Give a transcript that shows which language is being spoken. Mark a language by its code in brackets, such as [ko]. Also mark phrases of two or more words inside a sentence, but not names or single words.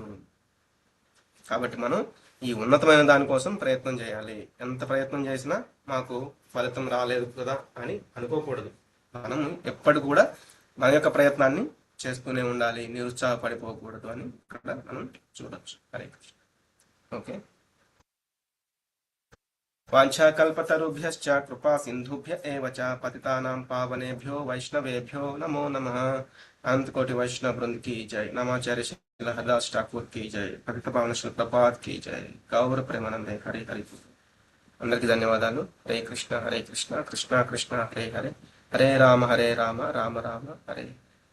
[te] కాబట్టి మనం ఈ ఉన్నతమైన దానికోసం ప్రయత్నం చేయాలి. ఎంత ప్రయత్నం చేసినా మాకు ఫలితం రాలేదు కదా అని అనుకోకూడదు. మనం ఎప్పటి కూడా మన యొక్క ప్రయత్నాన్ని చేస్తూనే ఉండాలి, నిరుత్సాహపడిపోకూడదు అని ఇక్కడ మనం చూడొచ్చు. హరే కృష్ణ. ఓకే. [sa] వాంఛాకల్పతరుభ్యశ్చ కృపా సింధుభ్య ఏవ చ పతితానాం పావనేభ్యో వైష్ణవేభ్యో నమో నమః. [hi] అనంతకోటి వైష్ణవ బృంద్ की जय. नमाचार्य श्री हरदास ठाकुर की जय. పతిత పావన శ్రీ ప్రపాద్ की जय. [bn] গৌর প্রেমানন্দে হরি হরি. [te] అందరికీ ధన్యవాదాలు. హరే కృష్ణ కృష్ణ కృష్ణ హరే హరే, హరే రామ రామ రామ హరే